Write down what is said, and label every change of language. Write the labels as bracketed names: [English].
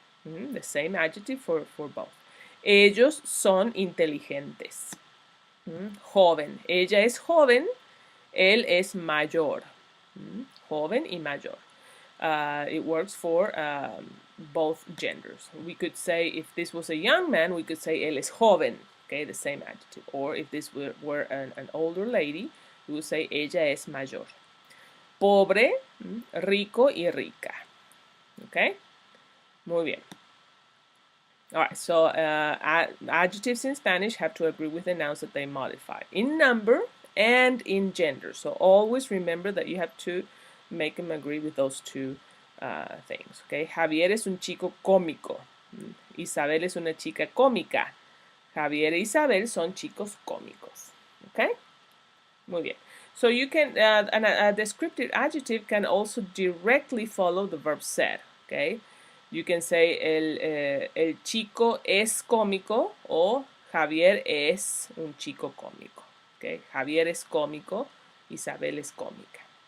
[English] The same adjective for both. [Spanish] Ellos son inteligentes. Joven. Ella es joven. Él es mayor. Joven y mayor. [English] It works for both genders. We could say, if this was a young man, we could say [Spanish] él es joven. [English] Okay, the same adjective. Or if this were an older lady, we would say [Spanish] ella es mayor. Pobre, rico y rica. Okay? Muy bien. [English] All right, so adjectives in Spanish have to agree with the nouns that they modify in number and in gender. So always remember that you have to make them agree with those two things. [Spanish] Okay, Javier es un chico cómico. Isabel es una chica cómica. Javier y Isabel son chicos cómicos. Okay, muy bien. [English] So you can a descriptive adjective can also directly follow the verb ser. Okay. You can say [Spanish] el chico es cómico o Javier es un chico cómico. Okay? Javier es cómico, Isabel es cómica.